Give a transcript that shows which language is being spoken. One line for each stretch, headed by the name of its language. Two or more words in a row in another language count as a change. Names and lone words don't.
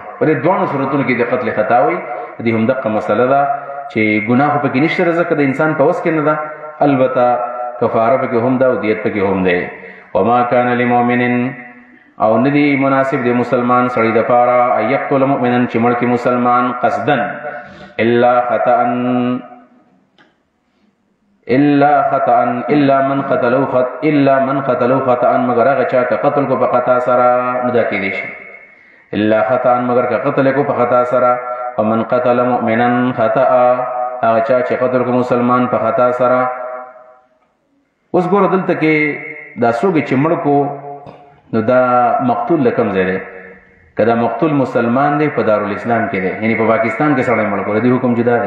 Pashto: په دې دواړو صورتونو کې د قتل خطا وي. دې همدغه مسله ده چې ګناه خو پکې نشته، ځکه د انسان په وس کې نه ده. البته کفاره پکې هم ده او دیت پکې هم دی.
Arabic: وما کان لمؤمن،
Pashto: او ندی مناسب دی مسلمان سړی د پاره
Arabic: ان یقتل مؤمنا
Pashto: چې مړ کې مسلمان
Arabic: قصدن الا خطأ من قتلوا خطأ
Pashto: مگر هغه چا که قتل کو په خطا سره نه دا کېدی شي.
Arabic: الا خطأ
Pashto: مگر که قتل کو په خطا سره.
Arabic: ومن قتل مؤمنا خطأ
Pashto: هغه چا چې قتل کو مسلمان په خطا سره. اوس ګوره دلته کې دا څوک چې مړ کو نو دا مقتول لکم ځای دی. که دا مقتول مسلمان دی په دارالاسلام کې دی، یعنی په پاکستان کې سړی مړ کو دی حکم جدا دی.